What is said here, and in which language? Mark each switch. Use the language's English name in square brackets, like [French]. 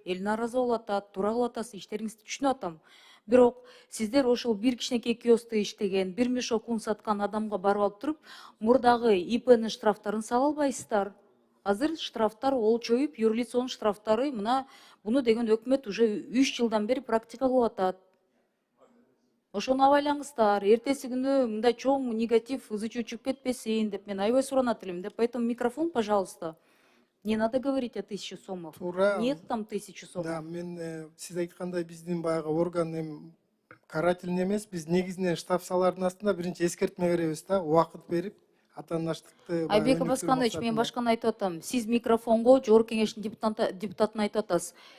[Kyrgyz] Эл нааразы болуп атат, туура кылып атасыз, иштериңизди түшүнүп атам. Бирок сиздер ошол бир кичинекей киоскте иштеген, бир мешок ун саткан адамга барып алып туруп, мурдагы ИПнын штрафтарын сала албайсыздар. Азыр штрафтар олчоюп, юрлицонун штрафтары мына буну деген өкмөт уже 3 жылдан бери практика кылып атат. Ошону абайлаңыздар, эртеси күнү мындай чоң негатив ызы-чуу чыгып кетпесин деп мен аябай суранат элем деп. [Russian] Поэтому микрофон, пожалуйста. Не надо говорить о 1000 сомов. [Kyrgyz] Туура. [Russian] Нет там 1000 сомов. [Kyrgyz] Да, мен сиз айткандай биздин баягы орган эми карательный эмес, биз негизинен штраф-салардын астында биринчи эскертме беребиз да, убакыт берип, атаандаштыкты. Айбек Абасканович, мен башканы айтып атам. Сиз микрофонго Жогорку Кеңештин депутатына айтып атасыз.